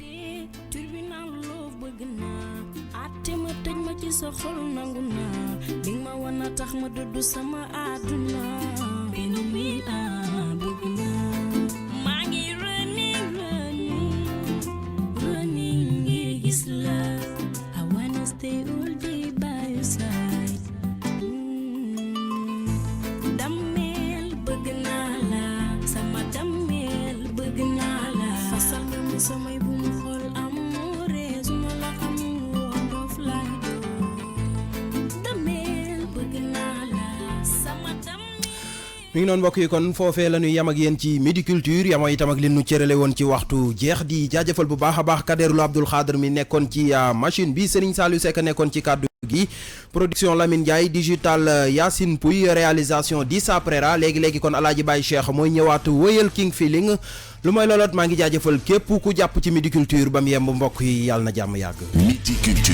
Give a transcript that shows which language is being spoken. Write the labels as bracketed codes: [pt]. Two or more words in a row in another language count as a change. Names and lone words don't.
[wo] sa xol nangu naa li ma wana tax ma dudd sama àdduna benn mi bëgg naa maa ngi running ngir gis la [en] I wanna stay all day by your side [wo] dammeel bëgg naa la sama dammeel bëgg naa la fasal ma samay bu mu xol amoore su ma la xamul woon doof laay mi ngi noonu mbokk yi kon foofee la ñuy yam ak yéen ci Midi Culture yamoo itam ak li ñu cërale woon ci waxtu jeex di jaajëfal bu baax a baax Kaderou Abdoul Khadr mi nekkoon ci machine bi Serigne Saliou Seck nekkoon ci kàddu gi production Lamine Ndiaye digital Yacine Pouy réalisation Dissa Prera léegi kon Alaaji Baye Cheikh mooy ñëwaat wëyal King Feeling lu may looloot maa ngi jaajëfal képp ku jàpp ci Midi Culture ba mu yemb mbokk yi yàlla na jàmm yàgg.